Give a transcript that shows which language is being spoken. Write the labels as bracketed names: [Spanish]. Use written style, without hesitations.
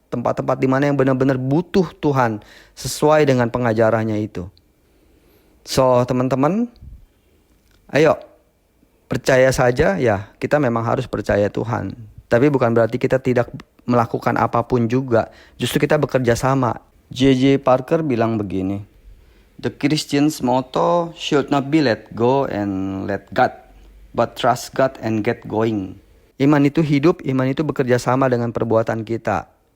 [Indonesian] Tempat-tempat di mana yang benar-benar butuh Tuhan sesuai dengan pengajarannya itu. So, teman-teman, ayo percaya saja ya, kita memang harus percaya Tuhan. Tapi bukan berarti kita tidak melakukan apapun juga. Justru kita bekerja sama. J.J. Parker bilang begini. [English] The Christian's motto should not be let go and let God, but trust God and get going. [Indonesian] Iman itu hidup, iman itu bekerja sama dengan perbuatan kita.